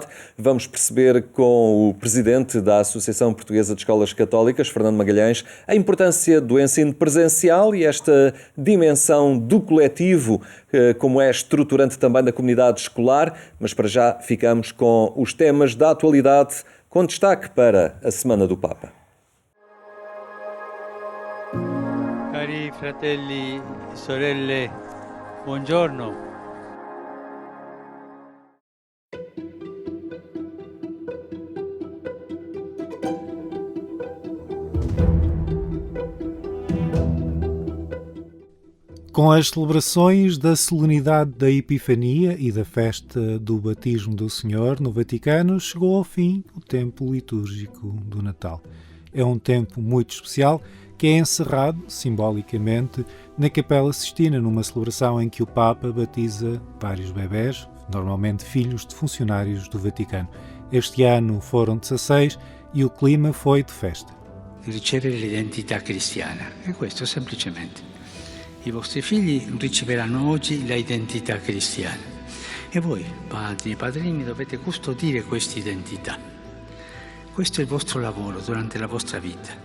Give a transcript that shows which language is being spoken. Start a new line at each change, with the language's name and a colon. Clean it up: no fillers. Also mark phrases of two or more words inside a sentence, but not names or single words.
Portuguese: Vamos perceber com o presidente da Associação Portuguesa de Escolas Católicas, Fernando Magalhães, a importância do ensino presencial e esta dimensão do coletivo, como é estruturante também da comunidade escolar. Mas para já ficamos com os temas da atualidade, com destaque para a Semana do Papa.
Italian: Cari fratelli e sorelle, buongiorno.
Portuguese: Com as celebrações da solenidade da Epifania e da festa do Batismo do Senhor no Vaticano, chegou ao fim o tempo litúrgico do Natal. É um tempo muito especial que é encerrado, simbolicamente, na Capela Sistina, numa celebração em que o Papa batiza vários bebés, normalmente filhos de funcionários do Vaticano. Este ano foram 16 e o clima foi de festa.
Italian: Ricevere l'identità cristiana, è questo semplicemente. I vostri figli riceveranno oggi l'identità cristiana e voi, padri e padrini, dovete custodire questa identità. Questo è il vostro lavoro durante la vostra vita.